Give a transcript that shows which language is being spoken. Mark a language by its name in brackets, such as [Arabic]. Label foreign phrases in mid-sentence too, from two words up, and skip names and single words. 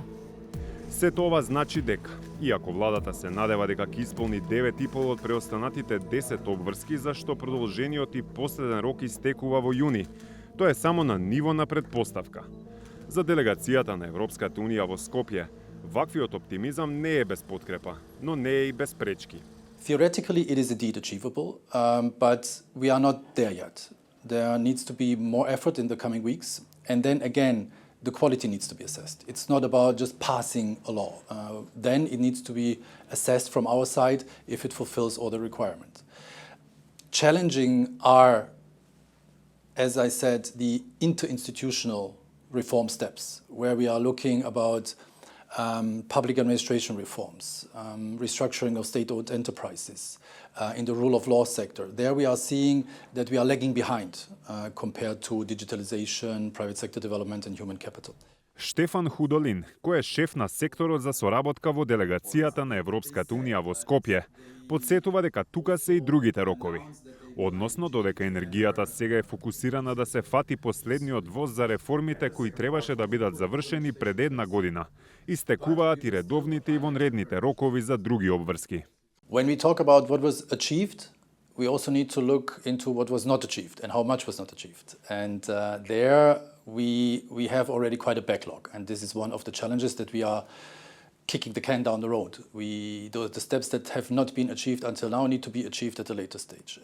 [Macedonian] Сето ова значи дека, иако владата се надева дека ќе исполни 9,5 од преостанатите 10 обврски, зашто продолжениот и последен рок истекува во јуни, тоа е само на ниво на предпоставка. За делегацијата на Европската унија во Скопје, ваквиот оптимизам не е без подкрепа, но не е и без пречки. [English] Theoretically, it is indeed achievable, but we are not there yet. There needs to be more effort in the coming weeks, and then again, the quality needs to be assessed. It's not about just passing a law. Then it needs to be assessed from our side if it fulfills all the requirements. Challenging are, as I said, the interinstitutional reform steps, where we are looking about public administration reforms, restructuring of state-owned enterprises, in the rule of law sector. There we are seeing that we are lagging behind compared to digitalization, private sector development and human capital. [Macedonian] Штефан Худолин, кој е шеф на секторот за соработка во делегацијата на Европската унија во Скопје, подсетува дека тука се и другите рокови. Односно, додека енергијата сега е фокусирана да се фати последниот воз за реформите кои требаше да бидат завршени пред една година, истекуваат и редовните и вонредните рокови за други обврски. [English] When we talk about what was achieved, we also need to look into what was not achieved and how much was not achieved. And there we have already quite a backlog. And this is one of the challenges that we are kicking the can down the road. The steps that have not been achieved until now need to be achieved at a later stage.